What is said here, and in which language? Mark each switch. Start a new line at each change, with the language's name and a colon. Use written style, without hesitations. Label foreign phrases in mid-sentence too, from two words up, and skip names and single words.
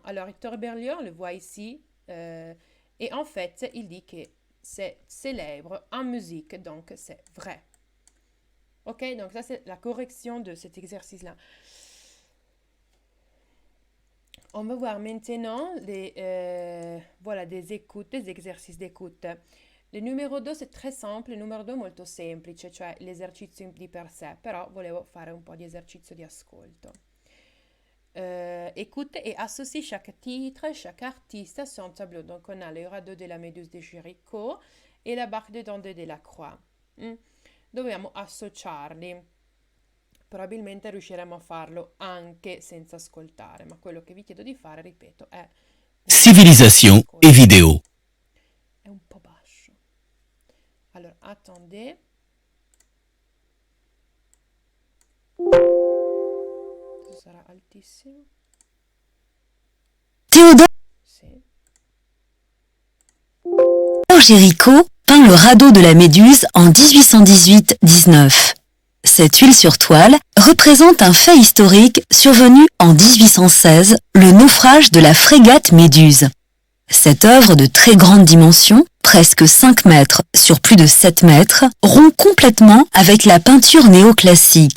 French: Alors, Hector Berlioz, on le voit ici, et en fait, il dit que c'est célèbre en musique, donc c'est vrai. Ok, donc ça c'est la correction de cet exercice-là. On va voir maintenant des écoutes, des exercices d'écoute. Le numéro 2 c'est très simple,
Italian: il numero 2 molto semplice, cioè l'esercizio di per sé, però volevo fare un po' di esercizio di ascolto.
French: Écoute et associe chaque titre, chaque artiste à son tableau. Donc on a le radeau de la Méduse de Géricault e la barque de Dante de la Croix.
Italian: Dobbiamo associarli. Probabilmente riusciremo a farlo anche senza ascoltare, ma quello che vi chiedo di fare, ripeto, è
French: civilisation et vidéo.
Italian: È un po' basso. Allora, attendez. Sarà altissimo. Théodore Sì.
French: Géricault peint le radeau de la Méduse en 1818-19. Cette huile sur toile représente un fait historique survenu en 1816, le naufrage de la frégate Méduse. Cette œuvre de très grande dimension, presque 5 mètres sur plus de 7 mètres, rompt complètement avec la peinture néoclassique.